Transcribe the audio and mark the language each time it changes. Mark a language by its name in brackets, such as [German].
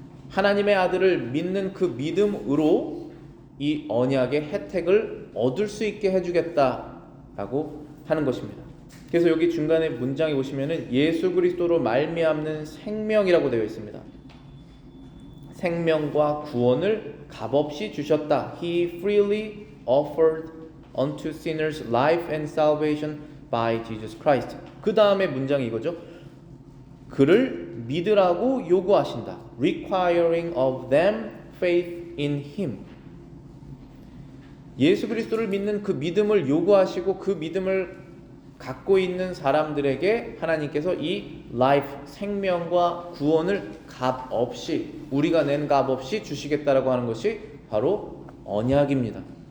[Korean] 하나님의 아들을 믿는 그 믿음으로 이 언약의 혜택을 얻을 수 있게 해주겠다라고 하는 것입니다. 그래서 여기 중간에 문장에 보시면은 예수 그리스도로 말미암는 생명이라고 되어 있습니다. 생명과 구원을 값없이 주셨다. [English] He freely offered unto sinners life and salvation by Jesus Christ. [Korean] 그 다음에 문장이 이거죠. 그를 믿으라고 요구하신다. [English] Requiring of them faith in Him. [Korean] 예수 그리스도를 믿는 그 믿음을 요구하시고 그 믿음을 갖고 있는 사람들에게 하나님께서 이 life, 생명과 구원을 값 없이, 우리가 낸 값 없이 주시겠다라고 하는 것이 바로 언약입니다.